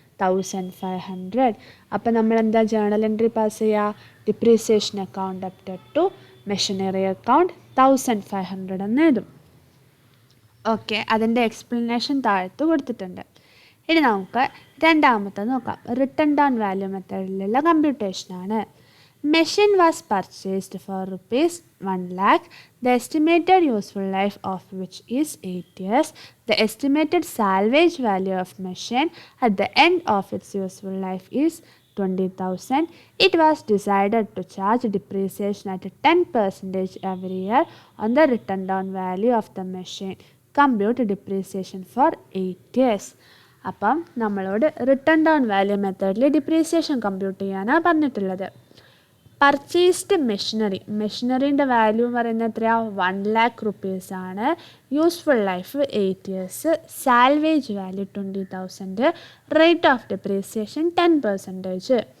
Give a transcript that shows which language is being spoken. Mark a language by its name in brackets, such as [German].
[Malayalam] 1500. അപ്പോൾ നമ്മൾ എന്താ ജേണൽ എൻട്രി പാസ് ചെയ്യുക? Depreciation account update to machinery account 1500 എന്ന് എഴുതും. ഓക്കെ, അതിൻ്റെ എക്സ്പ്ലനേഷൻ താഴത്ത് കൊടുത്തിട്ടുണ്ട്. ഇനി നമുക്ക് രണ്ടാമത്തെ നോക്കാം. Return down value മെത്തേഡിലുള്ള കമ്പ്യൂട്ടേഷനാണ്. [English] Machine was purchased for rupees 1 lakh. The estimated useful life of which is 8 years. The estimated salvage value of machine at the end of its useful life is 20,000. It was decided to charge depreciation at 10% every year on the written down value of the machine. Compute depreciation for 8 years. [Malayalam] അപ്പം നമ്മളോട് return down value മെത്തേഡിൽ depreciation compute ചെയ്യാനാണ് പറഞ്ഞിട്ടുള്ളത്. Purchased മെഷീനറീൻ്റെ value എന്ന് പറയുന്നത് എത്രയാണ്? 1 lakh റുപ്പീസാണ്. Useful life 8 years. Salvage value 20,000. Rate of depreciation 10%.